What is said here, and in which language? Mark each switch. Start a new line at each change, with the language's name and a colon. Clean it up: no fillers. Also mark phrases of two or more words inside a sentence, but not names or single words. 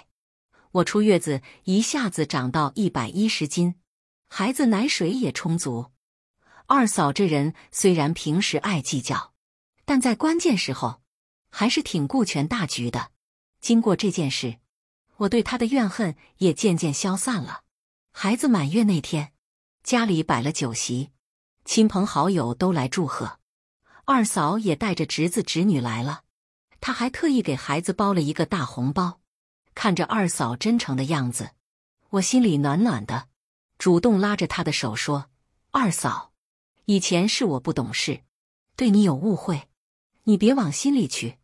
Chinese: 我出月子一下子長到110斤，孩子奶水也充足。二嫂這人雖然平時愛計較，但在關鍵時候還是挺顧全大局的。經過這件事，我對她的怨恨也漸漸消散了。孩子滿月那天，家裡擺了酒席，親朋好友都來祝賀。二嫂也帶着侄子侄女來了，她還特意給孩子包了一個大紅包。看着二嫂真誠的樣子，我心裡暖暖的，主動拉着她的手說：“二嫂，以前是我不懂事，對你有誤會，你別往心裡去。”